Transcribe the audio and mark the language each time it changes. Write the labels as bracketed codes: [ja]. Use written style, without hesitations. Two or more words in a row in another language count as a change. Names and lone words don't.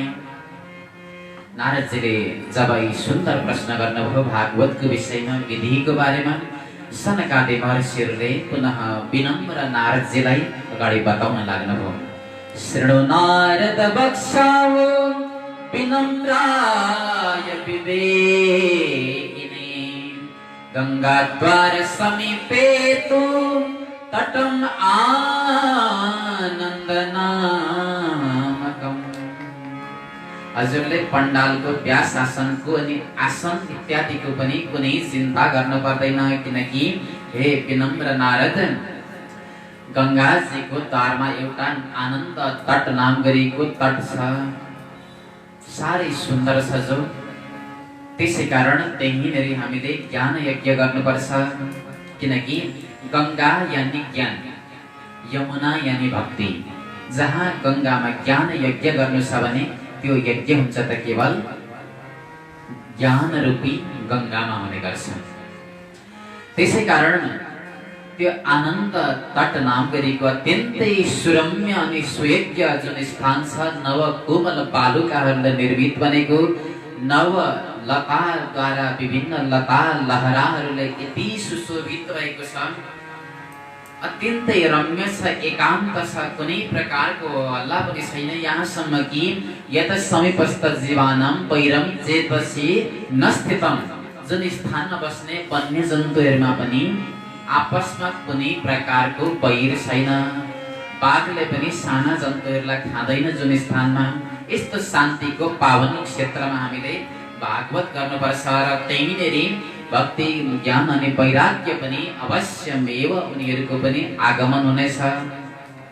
[ne] नारदजीले जब यी सुन्दर प्रश्न गर्नुभयो भागवतको विषयमा, विधिको बारेमा, सनकादि महर्षिहरूले पुनः विनम्र नारदजीलाई अगाडि बताउन लाग्नुभयो। [sa] शृणु नारद वक्ष्यामो विनम्राय विवेकिने, गंगाद्वार समीपे तु तटं आनन्दनामकम्। [ne] हजुरले पण्डालको व्यास आसनको अनि आसन इत्यादिको पनि कुनै चिन्ता गर्नु पर्दैन, किनकि हे विनम्र नारद, गंगाजीको द्वारमा एउटा आनन्द तट नाम गरिएको तट छ, साह्रै सुन्दर छ जो। त्यसै कारण त्यहीँनेरि हामीले ज्ञान यज्ञ गर्नुपर्छ, किनकि गंगा यानी ज्ञान, यमुना यानी भक्ति। जहाँ गंगामा ज्ञान यज्ञ गर्नु छ भने त्यो यज्ञ हुन्छ त केवल ज्ञान रूपी गंगामा हुने गर्छ। त्यसै कारण त्यो आनन्द तट नाम गरेको अत्यन्तै सुरम्य अनि सुयोग्य जुन स्थान छ, नव कोमल बालुकाहरूले निर्मित बनेको, नव लताद्वारा विभिन्न लता लहराहरूले यति सुशोभित भएको छ, अत्यन्तै रम्य छ, एकान्त छ, कुनै प्रकारको हल्ला पनि छैन। यहाँसम्म कि [sa] यत समीपस्थ जीवानां पैरम चेतसी न स्थितम, [ne] जुन स्थानमा बस्ने वन्य जन्तुहरूमा पनि आपसमा कुनै प्रकारको वैर छैन, बाघले पनि साना जन्तुहरूलाई खाँदैन जुन स्थानमा। यस्तो शान्तिको पावन क्षेत्रमा हामीले भागवत गर्नुपर्छ र त्यहीँनेरि भक्ति ज्ञान अनि वैराग्य पनि अवश्यमेव उनीहरूको पनि आगमन हुनेछ।